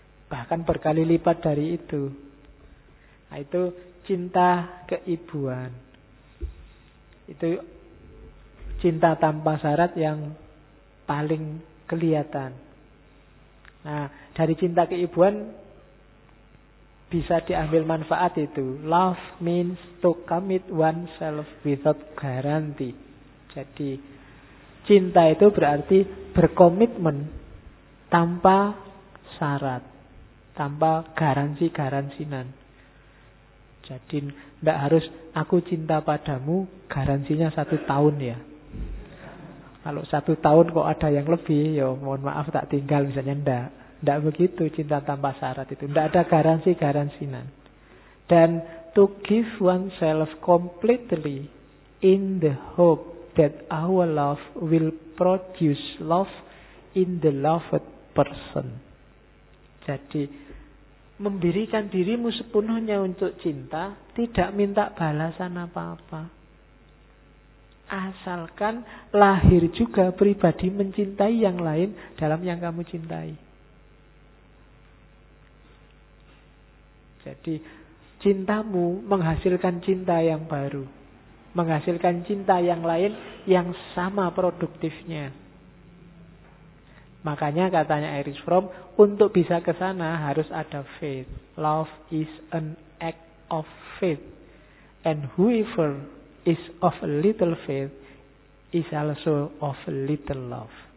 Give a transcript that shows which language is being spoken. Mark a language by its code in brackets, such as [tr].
[id] Bahkan berkali lipat dari itu. Nah, itu cinta keibuan. Itu cinta tanpa syarat yang paling kelihatan. Nah, dari cinta keibuan bisa diambil manfaat itu. [en] Love means to commit oneself without guarantee. [id] Jadi cinta itu berarti berkomitmen tanpa syarat, tanpa garansi-garansinan. Jadi tidak harus aku cinta padamu garansinya 1 tahun ya. Kalau 1 tahun kok ada yang lebih, ya mohon maaf tak tinggal misalnya, ndak. Tidak begitu cinta tanpa syarat itu. Tidak ada garansi-garansinan. Dan [en] to give oneself completely in the hope that our love will produce love in the loved person. [id] Jadi, memberikan dirimu sepenuhnya untuk cinta, tidak minta balasan apa-apa. Asalkan lahir juga pribadi mencintai yang lain dalam yang kamu cintai. Jadi cintamu menghasilkan cinta yang baru. Menghasilkan cinta yang lain yang sama produktifnya. Makanya katanya Erich Fromm, untuk bisa ke sana harus ada faith. [en] Love is an act of faith. And whoever is of little faith is also of little love.